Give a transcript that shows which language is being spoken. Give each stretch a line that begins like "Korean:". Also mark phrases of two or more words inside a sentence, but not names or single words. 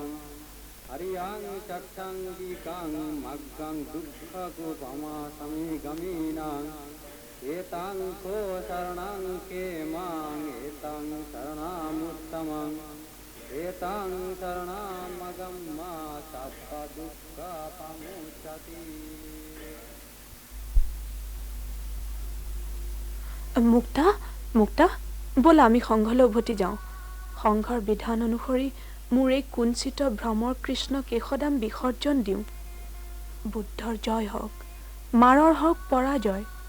Pali: हरियं चक्षङ्गिकं मग्गं दुःखकुपमासमिगमिनं एतं को शरणं केमां एतं शरणमुत्तमं एतं शरणमगं मा सर्वदुःखपमुच्यते।
Assamese: মুক্তা, মুক্তা, ব'লা আমি সংঘলৈ উভতি যাওঁ। সংঘৰ বিধান অনুসৰি মোৰ এই কুঞ্চিত ভ্ৰমৰ কৃষ্ণ কেশদাম বিসৰ্জন দিওঁ। বুদ্ধৰ জয় হওক, মাৰৰ হওক পৰাজয়।